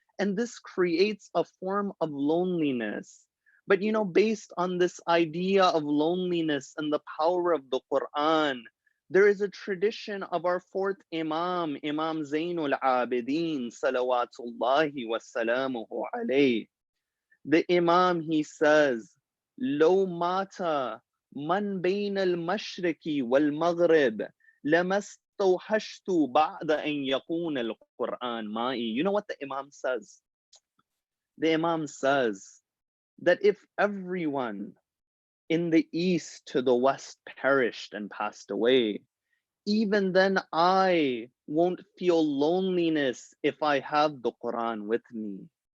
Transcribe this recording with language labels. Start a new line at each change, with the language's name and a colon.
English: And this creates a form of loneliness. But you know, based on this idea of loneliness and the power of the Quran, there is a tradition of our fourth Imam, Imam Zainul Abidin, salawatullahi wa salamuhu alayh. The Imam, he says,
Arabic: لو مات من بين المشرق والمغرب لما استوحشت بعد أن يكون القرآن معي.
English: You know what the Imam says? The Imam says that if everyone in the east to the west perished and passed away, even then I won't feel loneliness if I have the Quran with me.